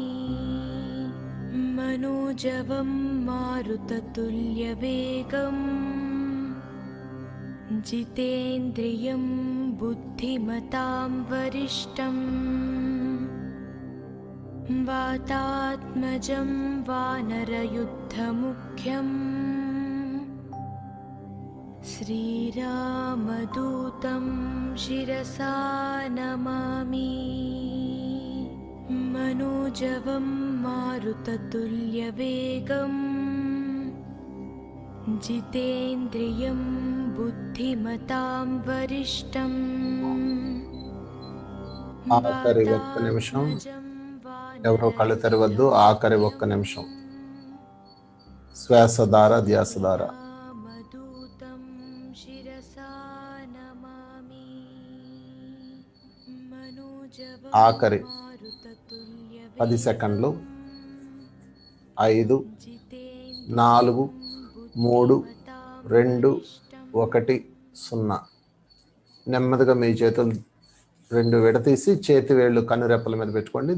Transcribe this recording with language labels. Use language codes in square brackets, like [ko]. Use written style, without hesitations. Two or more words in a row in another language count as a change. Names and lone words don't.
[sa] मनोजवं मारुततुल्यवेगम् जितेन्द्रियं बुद्धिमतां वरिष्ठम् वातात्मजं वानरयुद्धमुख्यम् श्रीरामदूतं शिरसा नमामि। मनोजवं मारुततुल्यवेगम् जितेन्द्रियं बुद्धिमतां वरिष्ठम् [te] ఆఖరి ఒక్క నిమిషం, ఎవరో కళ్ళు తెరవద్దు. ఆఖరి ఒక్క నిమిషం, శ్వాస ద్వారా ధ్యాస ద్వారా [sa] वातात्मजं वानरयुद्धमुख्यम् [te] ఆఖరి 10 సెకండ్లు 5, 4, 3, 2, 1, 0. నెమ్మదిగా మీ చేతులు 2 విడతీసి చేతి వేళ్ళు కనురెప్పల మీద పెట్టుకోండి.